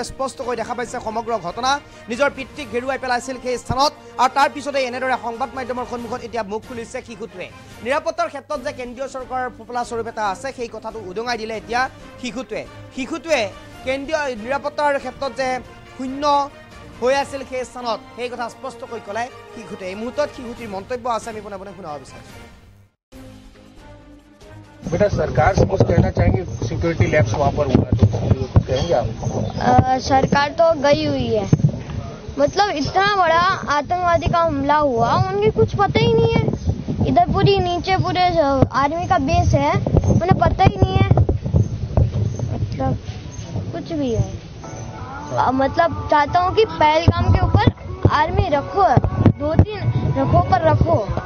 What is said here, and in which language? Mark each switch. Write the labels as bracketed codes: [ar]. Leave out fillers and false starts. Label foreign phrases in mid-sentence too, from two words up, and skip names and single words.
[as] স্পষ্টকৈ দেখা পাইছে সমগ্ৰ ঘটনা নিজৰ পিতৃক হেৰুৱাই পেলাইছিল সেই স্থানত আৰু তাৰ পিছতে এনেদৰে সংবাদ মাধ্যমৰ সন্মুখত এতিয়া মুখ খুলিছে শিশুটোৱে নিৰাপত্তাৰ ক্ষেত্ৰত যে কেন্দ্ৰীয় চৰকাৰৰ ফোপলা স্বৰূপ এটা আছে সেই কথাটো উদঙাই দিলে এতিয়া শিশুটোৱে কেন্দ্ৰীয় নিৰাপত্তাৰ ক্ষেত্ৰত যে শূন্য হৈ আছিল সেই স্থানত সেই কথা স্পষ্টকৈ ক'লে শিশুটোৱে এই মুহূৰ্তত শিশুটিৰ মন্তব্য আছে আমি পোনে পোনে শুনাব বিচাৰিছোঁ [hi] बेटा सरकार से कुछ कहना चाहेंगे [en] security labs [hi] वहाँ पर हुआ तो कहेंगे आप सरकार तो गई हुई है मतलब इतना बड़ा आतंकवादी का हमला हुआ उनके कुछ पता ही नहीं है इधर पूरी नीचे पूरे आर्मी का बेस है उन्हें पता ही नहीं है मतलब कुछ भी है मतलब चाहता हूँ कि पहलगाम के ऊपर आर्मी रखो 2-3 रखो पर रखो